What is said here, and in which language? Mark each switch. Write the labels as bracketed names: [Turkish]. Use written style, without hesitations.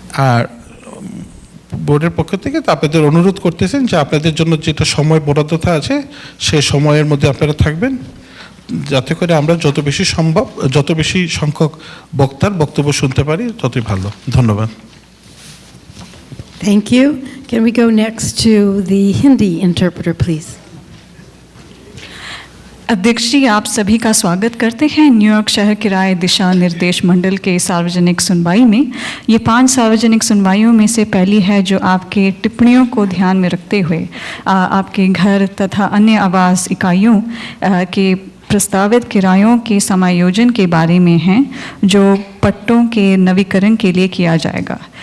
[Bangla] আর বোর্ডের পক্ষ থেকে আপনাদের অনুরোধ করতেছেন যে আপনাদের জন্য যেটা সময় বরাদ্দ আছে সেই সময়ের মধ্যে আপনারা থাকবেন। যাতে করে আমরা যত বেশি সম্ভব যত বেশি সংখ্যক বক্তার বক্তব্য শুনতে পারি ততই ভালো। ধন্যবাদ। [English] Thank you. Can we go next to the Hindi interpreter, please? [Hindi] अध्यक्ष जी, आप सभी का स्वागत करते हैं न्यूयॉर्क शहर किराए दिशा निर्देश मंडल के सार्वजनिक सुनवाई में। ये 5 सार्वजनिक सुनवाइयों में से पहली है जो आपके टिप्पणियों को ध्यान में रखते हुए आपके घर तथा अन्य आवास इकाइयों के प्रस्तावित किरायों के समायोजन के बारे में हैं जो पट्टों के नवीकरण के लिए किया जाएगा।